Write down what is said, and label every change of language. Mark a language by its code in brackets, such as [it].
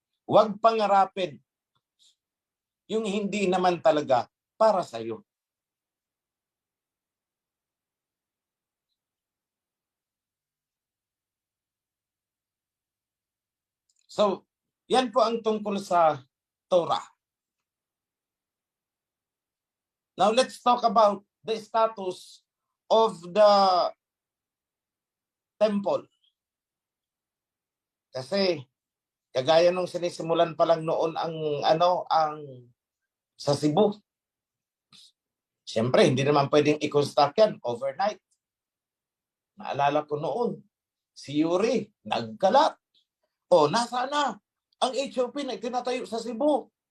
[tl] Huwag pangarapin yung hindi naman talaga para sa'yo. So, yan po ang tungkol sa Torah. [en] Now, let's talk about the status of the temple. [tl] Kasi, kagaya nung sinisimulan pa lang noon ang sa Cebu. Siyempre, hindi naman pwedeng i-construct yan overnight. Naalala ko noon, si Yuri, nagkalat. O, nasa na? Ang HOP na tinatayo sa Cebu.